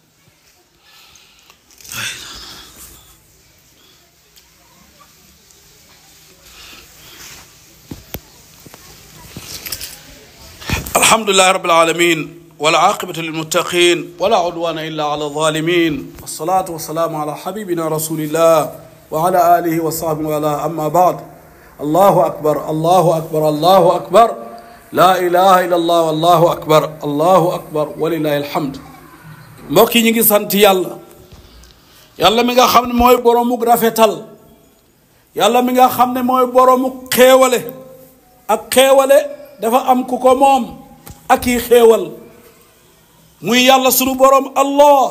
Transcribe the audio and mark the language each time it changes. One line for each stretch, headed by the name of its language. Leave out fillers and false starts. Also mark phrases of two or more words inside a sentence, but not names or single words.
Arabic: الحمد لله رب العالمين والعاقبة للمتقين ولا عدوان إلا على الظالمين، والصلاة والسلام على حبيبنا رسول الله وعلى آله وصحبه وعلى. أما بعد، الله أكبر الله أكبر الله أكبر، لا إله إلا الله والله أكبر الله أكبر ولله الحمد.
Wolof: mbokk yi ñu ngi sant yàlla mi nga xam ne mooy boromuk rafetal, yàlla mi nga xam ne mooy boromuk xéewale. ak xéewale dafa am ku ko moom ak yi xéewal, muy yàlla sunu borom Allah.